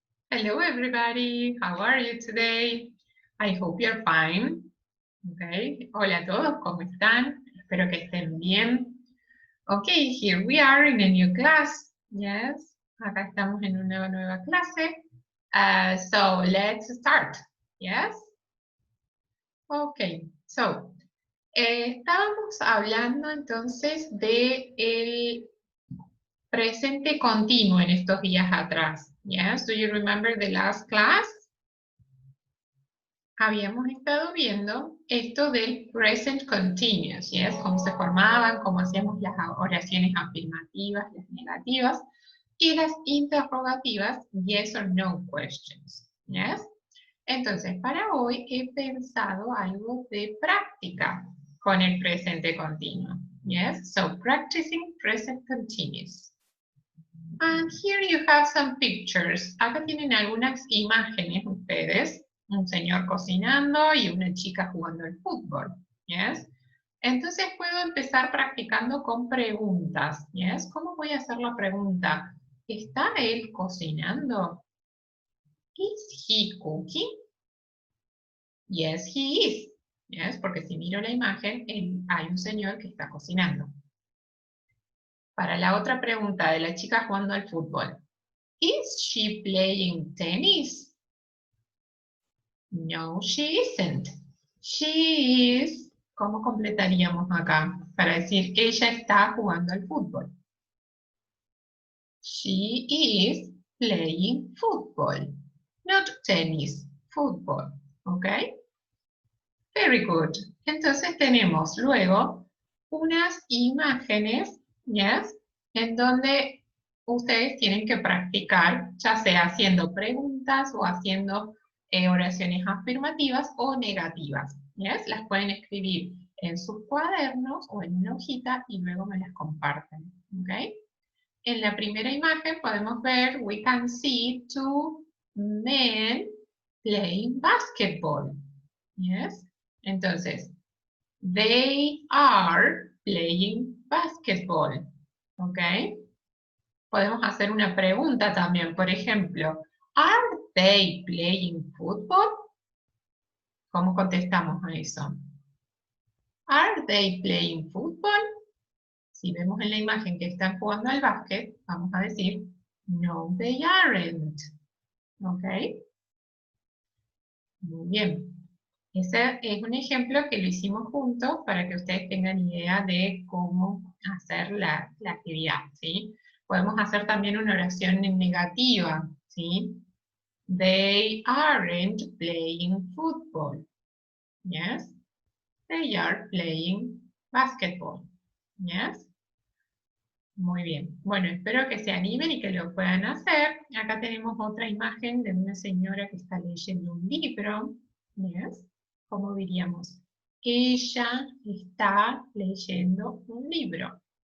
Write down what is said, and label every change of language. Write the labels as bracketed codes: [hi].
[en] Hello everybody, how are you today? I hope you're fine. [es] Okay, hola a todos, ¿cómo están? Espero que estén bien. [en] Okay, here we are in a new class. [es] Yes, acá estamos en una nueva clase. [en] So let's start. [es] Yes? Okay, so estábamos hablando entonces de el presente continuo en estos días atrás. [en] Yes, do you remember the last class? [es] Habíamos estado viendo esto del present continuous, ¿yes? Cómo se formaban, cómo hacíamos las oraciones afirmativas, las negativas, y las interrogativas, [en] yes or no questions, [es] ¿yes? Entonces, para hoy he pensado algo de práctica con el presente continuo, ¿yes? [en] So, practicing present continuous. And here you have some pictures. [es] Acá tienen algunas imágenes ustedes. Un señor cocinando y una chica jugando al fútbol. Yes. Entonces puedo empezar practicando con preguntas. Yes. ¿Cómo voy a hacer la pregunta? ¿Está él cocinando? [en] Is he cooking? Yes, he is. [es] Yes, porque si miro la imagen, hay un señor que está cocinando. Para la otra pregunta de la chica jugando al fútbol. [en] Is she playing tennis? No, she isn't. She is. [es] ¿Cómo completaríamos acá? Para decir, ella está jugando al fútbol. [en] She is playing football. Not tennis, football. ¿Ok? Very good. [es] Entonces tenemos luego unas imágenes, yes, en donde ustedes tienen que practicar, ya sea haciendo preguntas o haciendo oraciones afirmativas o negativas. Yes. Las pueden escribir en sus cuadernos o en una hojita y luego me las comparten. [en] Okay. [es] En la primera imagen podemos ver, [en] we can see two men playing basketball. Yes. Entonces, they are playing basketball. ¿Ok? [es] Podemos hacer una pregunta también. Por ejemplo, [en] are they playing football? [es] ¿Cómo contestamos a eso? [en] Are they playing football? [es] Si vemos en la imagen que están jugando al básquet, vamos a decir, [en] no, they aren't. [es] ¿Ok? Muy bien. Ese es un ejemplo que lo hicimos juntos para que ustedes tengan idea de cómo hacer la actividad, ¿sí? Podemos hacer también una oración en negativa, ¿sí? [en] They aren't playing football. Yes? They are playing basketball. [es] Yes? Muy bien. Bueno, espero que se animen y que lo puedan hacer. Acá tenemos otra imagen de una señora que está leyendo un libro. Yes? ¿Cómo diríamos? Ella está leyendo un libro.